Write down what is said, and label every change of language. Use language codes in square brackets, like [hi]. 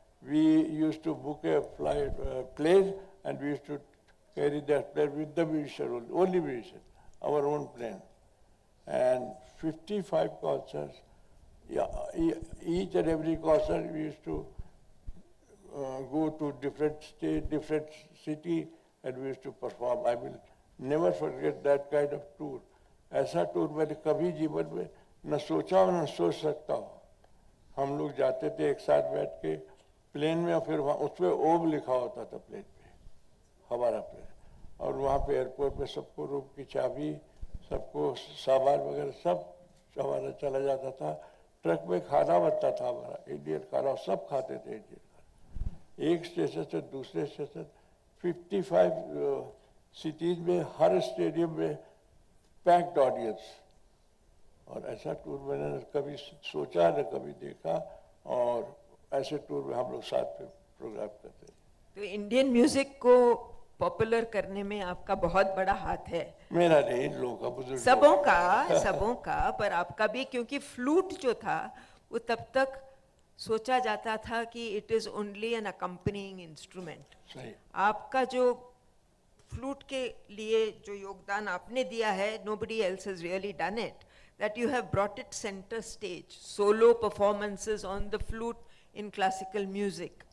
[en] We used to book a plane and we used to carry that plane with the musician, only musician, our own plane. And 55 concerts. Yeah, each and every concert we used to go to different state, different city, and we used to perform. I will never forget that kind of tour. [hi] ऐसा tour मैंने कभी जीवन में न सोचा और न सोच सकता हूँ. हम लोग जाते थे एक साथ बैठ के प्लेन में और फिर वहाँ उसमें ओम लिखा होता था प्लेन पे, हमारा प्लेन. और वहाँ पे एयरपोर्ट में सबको रूम की चाबी, सबको सामान वगैरह सब हमारा चला जाता था. ट्रक में खाना बनता था हमारा, इंडियन खाना, सब खाते थे इंडियन खाना. एक स्टेशन से दूसरे स्टेशन, 55 सिटीज में, हर स्टेडियम में पैक्ड ऑडियंस. और ऐसा टूर मैंने न कभी सोचा न कभी देखा. और ऐसे टूर में हम लोग साथ में प्रोग्राम करते थे. तो इंडियन म्यूजिक को पॉपुलर करने में आपका बहुत बड़ा हाथ है. मेरा नहीं, लोगों का, बुजुर्ग सबों का पर आपका भी, क्योंकि फ्लूट जो था वो तब तक सोचा जाता था कि [en] It is only an accompanying instrument. [hi] आपका जो फ्लूट के लिए जो योगदान आपने दिया है, [en] nobody else has really done it, that you have brought it center stage, solo performances on the flute in classical music.